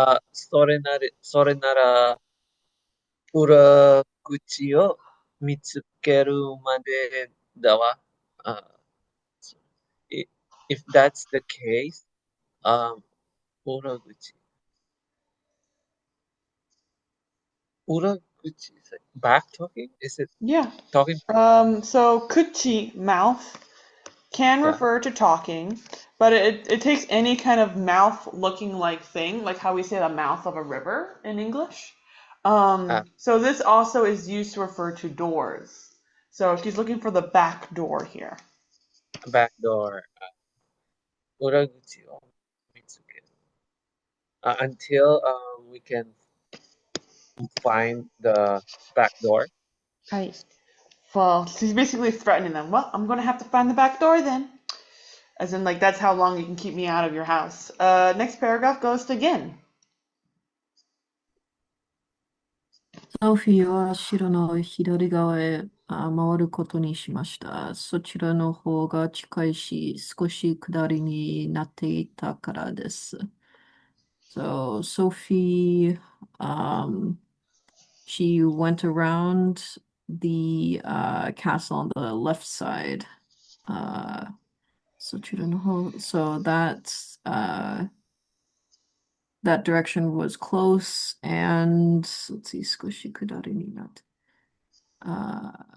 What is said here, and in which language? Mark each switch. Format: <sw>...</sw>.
<ja>それなら裏口を見つけるまでだわ。</ja> <en>If that's the case, 裏口。裏口 is it back talking? Is it Yeah. talking? So kuchi, mouth, can refer to talking, but it takes any kind of mouth looking like thing, like how we say the mouth of a river in English. So this also is used to refer to doors. So she's looking for the back door here. Back door.</en> <ja>裏口を見つける。</ja> <en>Until we can find the back door. Right. Well, she's basically threatening them. Well, I'm going to have to find the back door then. As in, like, that's how long you can keep me out of your house. Next paragraph goes to Gin.</en> <ja>ソフィーは城の左側へ回ることにしました。そちらの方が近いし、少し下りになっていたからです。</ja> <en>So Sophie, she went around the castle on the left side. So that's that direction was close, and let's see, squishy kudari ni natte.</en>